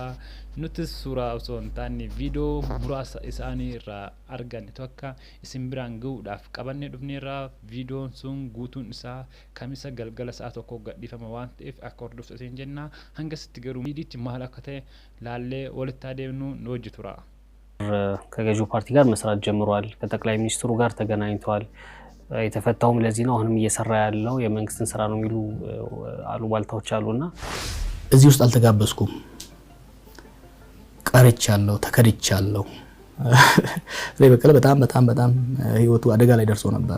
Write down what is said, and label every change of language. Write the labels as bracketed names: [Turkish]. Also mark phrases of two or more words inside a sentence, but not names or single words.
[Oromo] Nuti suuraa osoo hin taane video muraasa isaanii irraa arganne tokko isin biraan ga'uudhaaf qabannee dhufneerra. Videoon sun guutuun isaa kamisa galgala sa'a tokko gadhiifama waan ta'eef akka hordoftan jenna. Hanga sitti garuu miidichi maal akka ta'e laallee walitti adeemnu nu wajji tura. [Amharic] ከገዢው ፓርቲ ጋር መስራት ጀምሯል ከጠቅላይ ሚኒስትሩ ጋር ተገናኝቷል የተፈታውም ለዚህ ነው አሁንም እየሰራ ያለው የመንግስትን ስራ ነው የሚሉ አሉባልታዎች አሉና እዚህ ውስጥ አልተጋበዝኩም ቀርቻለሁ ተከድቻለሁ ለበቀለ በጣም ህይወቱ አደጋ ላይ ደርሶ ነበር